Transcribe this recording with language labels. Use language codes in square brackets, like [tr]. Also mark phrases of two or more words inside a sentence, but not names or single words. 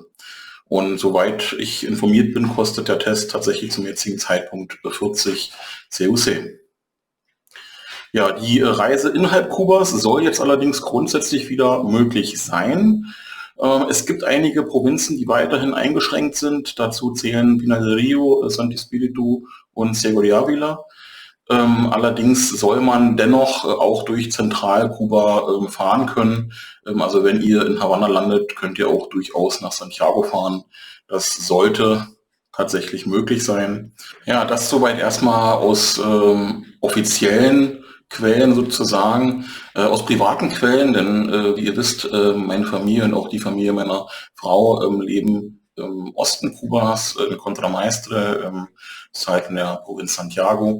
[de] Und soweit ich informiert bin, kostet der Test tatsächlich zum jetzigen Zeitpunkt 40 CUC. Ja, die Reise innerhalb Kubas soll jetzt allerdings grundsätzlich wieder möglich sein. Es gibt einige Provinzen, die weiterhin eingeschränkt sind. Dazu zählen Pinar del Río, Santi Espíritu und Ciego de Ávila. Allerdings soll man dennoch auch durch Zentralkuba fahren können. Also wenn ihr in Havanna landet, könnt ihr auch durchaus nach Santiago fahren. Das sollte tatsächlich möglich sein. Ja, das soweit erstmal aus offiziellen Quellen sozusagen, aus privaten Quellen, denn wie ihr wisst, meine Familie und auch die Familie meiner Frau leben im Osten Kubas, in Contramaestre, das ist halt in der Provinz Santiago.